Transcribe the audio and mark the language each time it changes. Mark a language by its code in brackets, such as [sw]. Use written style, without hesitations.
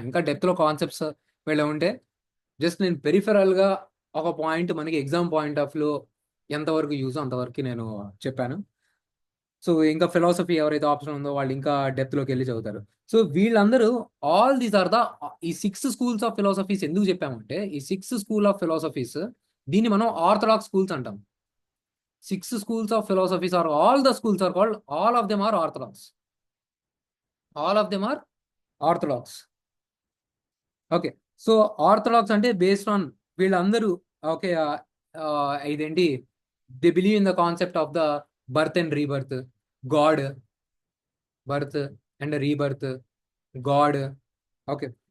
[te] ఇంకా డెప్త్ లో కాన్సెప్ట్స్ వెళ్ళ ఉంటే జస్ట్ నేను పెరిఫెరల్ గా ఒక పాయింట్ మనకి ఎగ్జామ్ పాయింట్ ఆఫ్ లో ఎంతవరకు యూజ్ అంతవరకు నేను చెప్పాను. సో ఇంకా ఫిలాసఫీ ఎవరైతే ఆప్షన్ ఉందో వాళ్ళు ఇంకా డెప్త్ లోకి వెళ్ళి చదువుతారు. సో వీళ్ళందరూ [en] all these are the [te] ఈ 6 schools ఆఫ్ ఫిలాసఫీస్ ఎందుకు చెప్పామంటే, ఈ 6 schools ఆఫ్ ఫిలాసఫీస్ దీన్ని మనం ఆర్థడాక్స్ స్కూల్స్ అంటాం. [en] 6 schools of philosophies are all the schools are called, all of them are orthodox. All of them are orthodox. Okay. So orthodox అంటే based on [te] వీళ్ళందరూ okay ఇదేంటి, [en] They believe in the concept of the birth and rebirth, god, birth and rebirth, god. Okay.